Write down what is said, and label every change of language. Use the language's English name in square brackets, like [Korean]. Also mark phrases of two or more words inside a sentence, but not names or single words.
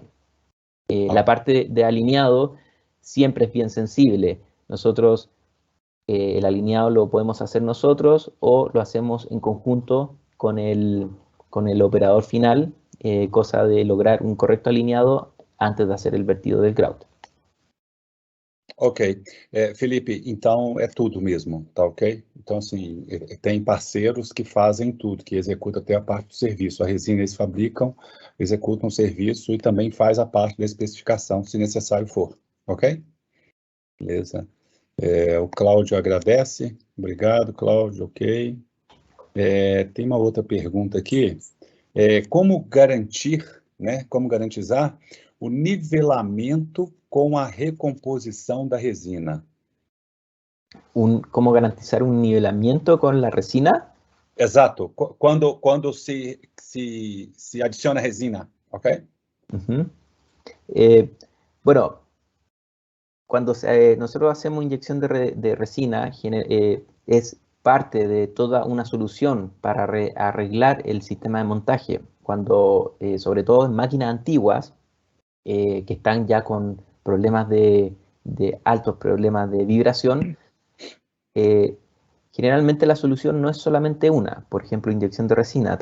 [Spanish] La parte de alineado siempre es bien sensible. Nosotros el alineado lo podemos hacer nosotros o lo hacemos en conjunto con el operador final, cosa de lograr un correcto alineado antes de hacer el vertido del grout. Ok. [Portuguese] Felipe, então é tudo mesmo, tá ok? Então, assim, tem parceiros que fazem tudo, que executam até a parte do serviço. A resina eles fabricam, executam o serviço e também faz a parte da especificação, se necessário for, ok? Beleza. O Cláudio agradece. Obrigado, Cláudio, ok. Tem uma outra pergunta aqui. Como garantir, né, como garantizar o nivelamento com a recomposição da resina? [Spanish] ¿Cómo garantizar un nivelamiento con la resina? [Portuguese] Exato. Quando se adiciona resina, ok? Uh-huh. [Spanish] Bueno, cuando nosotros hacemos inyección de resina, es parte de toda una solución para arreglar el sistema de montaje. Cuando, sobre todo en máquinas antiguas, que están ya con problemas de altos problemas de vibración, generalmente la solución no es solamente una, por ejemplo, inyección de resina.